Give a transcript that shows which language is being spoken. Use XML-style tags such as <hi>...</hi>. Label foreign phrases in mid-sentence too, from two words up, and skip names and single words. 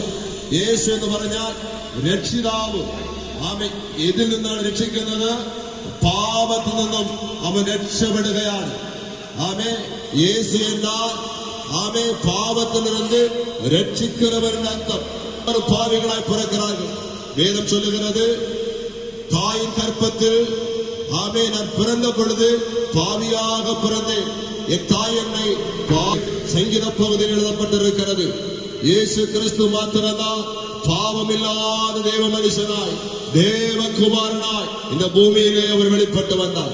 <ml>യേശു എന്ന് പറഞ്ഞാൽ രക്ഷിതാവ്. ആമേ ഇതിൽ നിന്നാണ് രക്ഷിക്കുന്നത്, പാപത്തിൽ നിന്നും അവൻ രക്ഷപ്പെടുകയാണ്. ആമേ യേശു എന്നാൽ ആമേ പാപത്തിൽ നിന്ന് രക്ഷിക്കുന്നവരുടെ അർത്ഥം.</ml> <ta>പാവികളായി பிறக்கிறார்கள். வேதம் சொல்லுகிறது, தாயின் கற்பத்தில் ஆமே நான் பிறந்த பொழுது பாவியாக பிறந்தேன், என் தாய் என்னை சங்கீத பகுதியில் எழுதப்பட்டிருக்கிறது. இயேசு கிறிஸ்து மாத்திரம்தான் பாவமில்லாத தேவ மனுஷனாய் தேவகுமாரனாய் இந்த பூமியிலே அவர் வெளிப்பட்டு வந்தார்.</ta>